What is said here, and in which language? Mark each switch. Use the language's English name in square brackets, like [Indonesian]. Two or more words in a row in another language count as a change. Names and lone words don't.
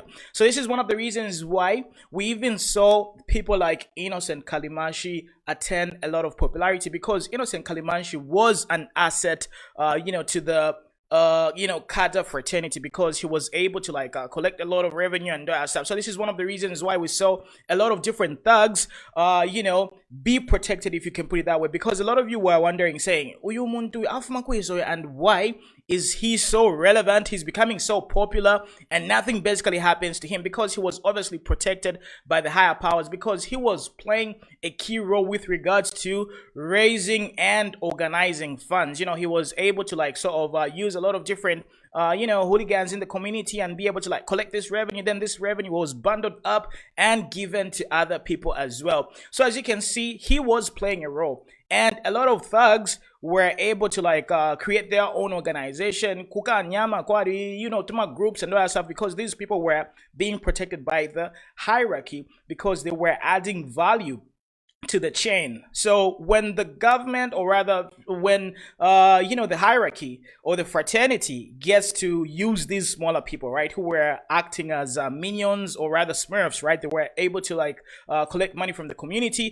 [English] So this is one of the reasons why we even saw people like Innocent Kalimanshi attain a lot of popularity, because Innocent Kalimanshi was an asset to the cadre fraternity, because he was able to collect a lot of revenue and that stuff. So this is one of the reasons why we saw a lot of different thugs be protected, if you can put it that way, because a lot of you were wondering, saying, [Bemba] "Uyu muntu afuma kwezo," [English] and why is he so relevant, he's becoming so popular, and nothing basically happens to him because he was obviously protected by the higher powers, because he was playing a key role with regards to raising and organizing funds. He was able to like sort of use a lot of different hooligans in the community and be able to like collect this revenue. Then this revenue was bundled up and given to other people as well. So as you can see, he was playing a role, and a lot of thugs were able to like create their own organization, [Bemba] kuka nyama kwari, tuma [English] groups and all that stuff, because these people were being protected by the hierarchy, because they were adding value to the chain. So when the government, or rather when the hierarchy or the fraternity gets to use these smaller people, right, who were acting as minions, or rather smurfs, right, they were able to like collect money from the community.